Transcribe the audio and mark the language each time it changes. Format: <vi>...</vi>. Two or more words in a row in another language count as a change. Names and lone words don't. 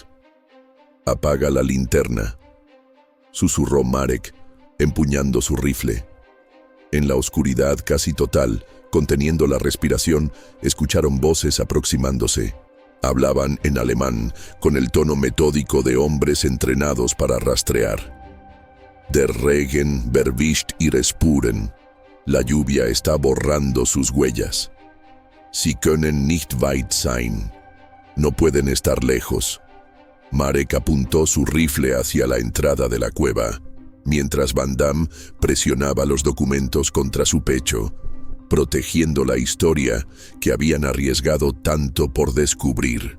<es>«Apaga la linterna», susurró Marek, empuñando su rifle. En la oscuridad casi total, conteniendo la respiración, escucharon voces aproximándose. Hablaban en alemán, con el tono metódico de hombres entrenados para rastrear.</es> <de>Der Regen verwischt ihre Spuren.</de> <es>La lluvia está borrando sus huellas.</es> <de>Sie können nicht weit sein.</de> <es>No pueden estar lejos. Marek apuntó su rifle hacia la entrada de la cueva, mientras Van Damme presionaba los documentos contra su pecho, protegiendo la historia que habían arriesgado tanto por descubrir.</es>